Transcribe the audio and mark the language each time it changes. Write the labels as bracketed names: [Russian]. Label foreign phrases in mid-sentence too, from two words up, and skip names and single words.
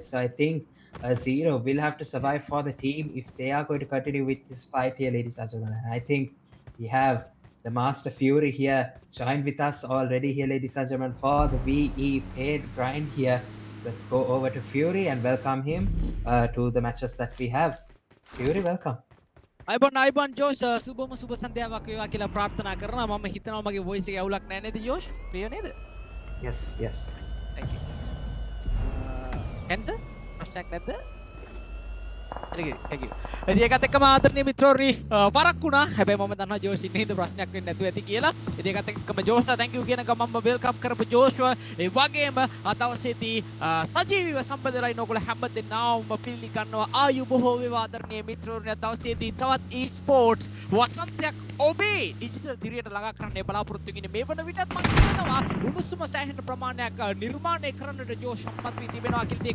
[English] So I think Zero will have to survive for the team if they are going to continue with this fight here, ladies and gentlemen. I think we have the Master Fury here joined with us already here, ladies and gentlemen, for the VE paid grind here. So let's go over to Fury and welcome him to the matches that we have. Fury, welcome. [Sinhala] අයිබන් ජෝෂ් සුබම සුබ සන්ධ්‍යාවක් වේවා කියලා ප්‍රාර්ථනා කරනවා. මම හිතනවා මගේ වොයිස් එකේ අවුලක් නැහැ නේද ජෝෂ්? ක්ලියර් නේද? [English] Yes. Thank you. [Sinhala] කැන්සර්? ප්‍රශ්නයක් නැද්ද? [English] Thank you. [Sinhala] ඉතින් ඒකත් එක්කම ආදරණීය මිත්‍රෝනි වරක් වුණා. හැබැයි මම දන්නවා ජෝෂ් ඉන්නේ හින්දා ප්‍රශ්නයක් වෙන්නේ නැතුව ඇති කියලා. ඉතින් ඒකත් එක්කම ජෝෂ්ට [English] thank you [Sinhala] කියන ගමන්ම වෙල්කම් කරපු ජෝෂ්ව ඒ වගේම අදවසේදී සජීවීව සම්බන්ධ වෙලා ඉන්න ඔයගොල්ලෝ හැමදෙනාම පිළිගන්නවා ආයු බොහෝ වේවා ආදරණීය මිත්‍රෝනි. අදවසේදී තවත් e-sports වසන්තයක් ඔබේ ඩිජිටල් දිරියට ළඟා කරන්න බලාපොරොත්තු වෙන්නේ. මේ වන විටත් මම හිතනවා උණුසුම සෑහෙන ප්‍රමාණයක් නිර්මාණය කරන්නට ජෝෂ් සම්පත් වී තිබෙනවා කියලා.